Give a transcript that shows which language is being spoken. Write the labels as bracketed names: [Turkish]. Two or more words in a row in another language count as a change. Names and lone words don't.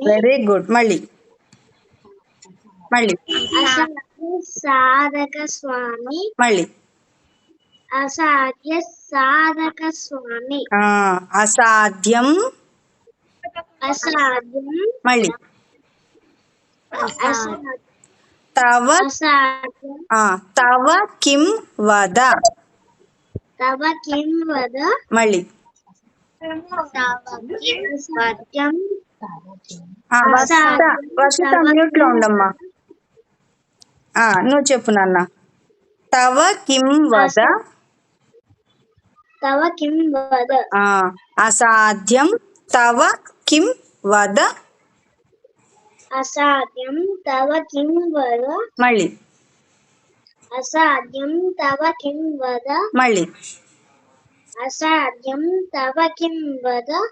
[English] very good. మళ్ళీ. [Sanskrit] అసాధ్య సాధక స్వామి. [Telugu] మళ్ళీ. [Sanskrit] అసాధ్య సాధక స్వామి. అసాధ్యం. అసాధ్యం. [Telugu] మళ్ళీ. [Sanskrit] తవ. తవ కిం వద. తవ కిం వద. [Telugu] మళ్ళీ. వర్షిత మ్యూట్ లో ఉండమ్మా. నువ్వు చెప్పు నాన్న. [Sanskrit] తవ కిం వద. తవ కిం వద. అసాధ్యం తవ కిం వద. అసాధ్యం తవ కిం వద. [Telugu] మళ్ళీ. [Sanskrit] అసాధ్యం తవ కిం వద. [Telugu] మళ్ళీ. [Sanskrit] అసాధ్యం తవ కిం వద.